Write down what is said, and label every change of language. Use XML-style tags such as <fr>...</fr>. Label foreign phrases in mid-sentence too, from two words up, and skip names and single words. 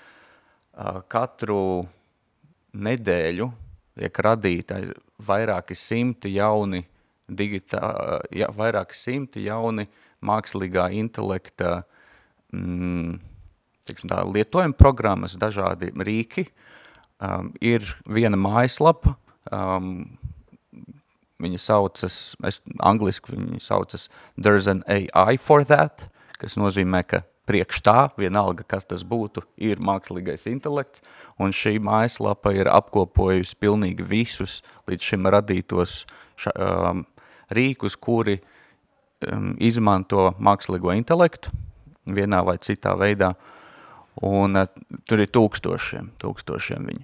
<lv>katru nedēļu tiek radīta vairāki simti jauni mākslīgā intelekta lietojuma programmas, dažādi rīki. Ir viena mājaslapa, viņa saucas, angliski viņa saucas There's an AI for that, kas nozīmē, ka priekš tā, vienalga, kas tas būtu, ir mākslīgais intelekts, un šī mājaslapa ir apkopojusi pilnīgi visus līdz šim radītos rīkus, kuri izmanto mākslīgo intelektu vienā vai citā veidā, un tur ir tūkstošiem viņu.</lv>